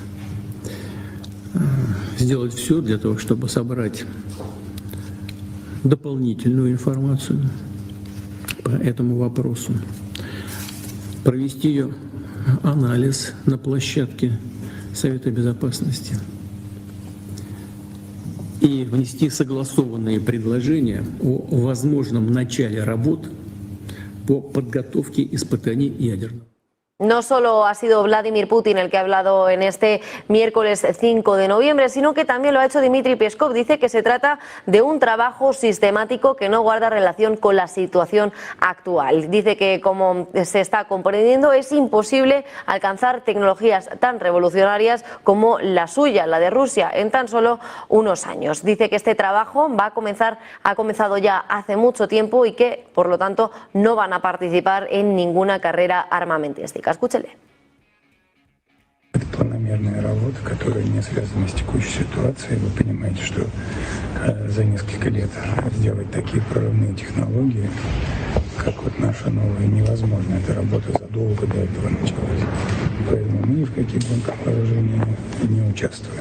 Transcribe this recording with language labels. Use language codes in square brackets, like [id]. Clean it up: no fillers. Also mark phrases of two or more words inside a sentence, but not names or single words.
[ru] сделать все для того, чтобы собрать дополнительную информацию по этому вопросу, провести ее анализ на площадке Совета Безопасности и внести согласованные предложения о возможном начале работ по подготовке испытаний ядерного. [es] No solo ha sido Vladimir Putin el que ha hablado en este miércoles 5 de noviembre, sino que también lo ha hecho Dmitry Peskov. Dice que se trata de un trabajo sistemático que no guarda relación con la situación actual. Dice que, como se está comprendiendo, es imposible alcanzar tecnologías tan revolucionarias como la suya, la de Rusia, en tan solo unos años. Dice que este trabajo ha comenzado ya hace mucho tiempo y que, por lo tanto, no van a participar en ninguna carrera armamentística. Escúchele. [ru] Это планомерная работа, которая не связана с текущей ситуацией. Вы понимаете, что за несколько лет сделать такие прорывные технологии, как вот наша новая, невозможно. Эта работа задолго до этого началась. Поэтому мы ни в каких гонках вооружения не участвуем.